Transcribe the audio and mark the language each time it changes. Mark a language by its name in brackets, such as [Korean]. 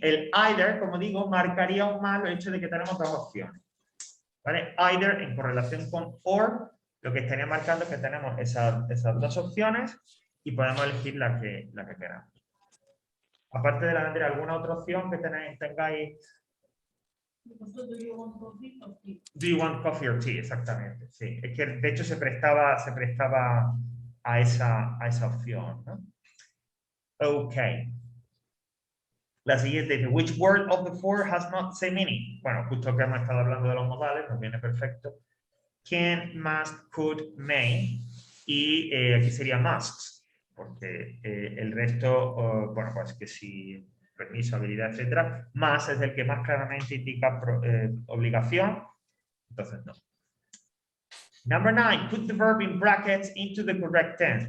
[Spanish] El either, como digo, marcaría aún más el hecho de que tenemos dos opciones. ¿Vale? Either en correlación con or, lo que estaría marcando es que tenemos esas dos opciones y podemos elegir la que queramos. Aparte de la bandera, ¿alguna otra opción que tengáis? [English] Do you want coffee or tea? Do you want coffee or tea? [Spanish] Exactamente, sí. Es que de hecho se prestaba a esa opción, ¿no? Ok. La siguiente dice, [English] which word of the four has not same meaning? [Spanish] Bueno, justo que hemos estado hablando de los modales, nos viene perfecto. Can, must, could, may. Y aquí sería must, porque el resto, bueno, pues que si permiso, habilidad, etcétera, más es el que más claramente indica obligación, entonces no. [English] Number 9, put the verb in brackets into the correct tense.